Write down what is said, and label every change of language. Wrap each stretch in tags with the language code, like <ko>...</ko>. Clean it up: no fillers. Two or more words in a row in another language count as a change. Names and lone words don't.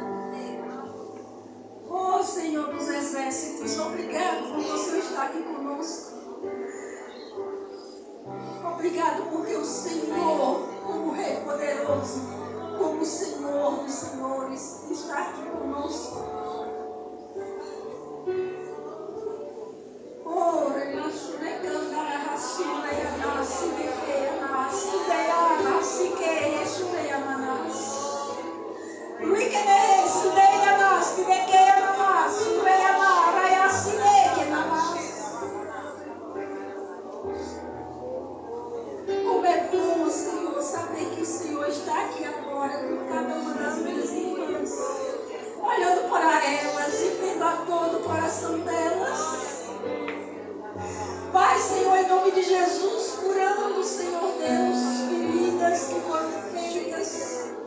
<pt>Oh, Senhor dos exércitos, obrigado por você estar aqui conosco. Obrigado porque o Senhor, como Rei poderoso, como o Senhor dos senhores, está aqui conosco. Oh, relaxo, recandara, rassura, yanassi, dequeanassi, deanassi, queiexo, deananas. Luiquenereço, deanassi, dequeanassi, deanara, yassi, dequenanas. Como é bom, Senhor, saber que o Senhor está aqui agora com cada uma das minhas irmãs, olhando para elas e vendo a dor do coração delas. Vai, Senhor, em nome de Jesus, curando, Senhor Deus, feridas que foram feitas.</pt>